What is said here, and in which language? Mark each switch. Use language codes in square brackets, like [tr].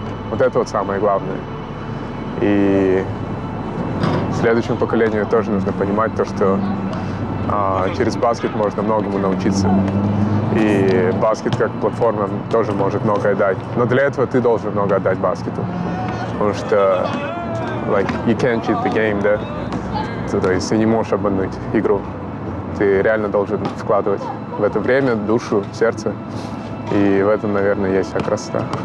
[ru] Вот это вот самое главное. И следующему поколению тоже нужно понимать то, что через баскет можно многому научиться. И баскет как платформа тоже может многое дать. Но для этого ты должен много отдать баскету. Потому что, [en] like, you can't cheat the game, [ru] да? То есть ты не можешь обмануть игру. Ты реально должен вкладывать в это время, душу, сердце. И в этом, наверное, есть вся красота.